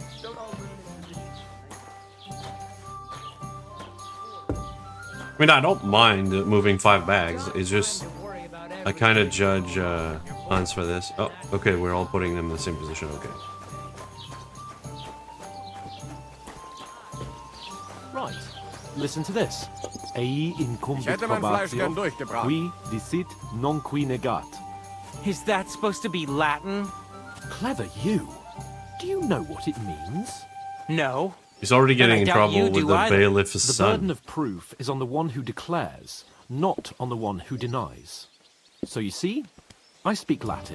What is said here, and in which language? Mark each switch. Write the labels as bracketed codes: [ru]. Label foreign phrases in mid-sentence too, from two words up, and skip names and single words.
[en] I mean, I don't mind moving 5 bags. It's just I kind of judge Hans for this. Oh, okay, we're all putting them in the same position. Okay. Right. Listen to this. [la] Ei incumbit [de] Ich hätte mein Fleisch gern [la] probatio, [de] durchgebraten. [la] qui dicit non qui negat. [en] Is that supposed to be Latin? Clever you. Do you know what it means? No. He's already And getting I in doubt trouble you with do the either. bailiff's The son. burden of proof is on the one who declares, not on the one who denies. So you see, I speak Latin.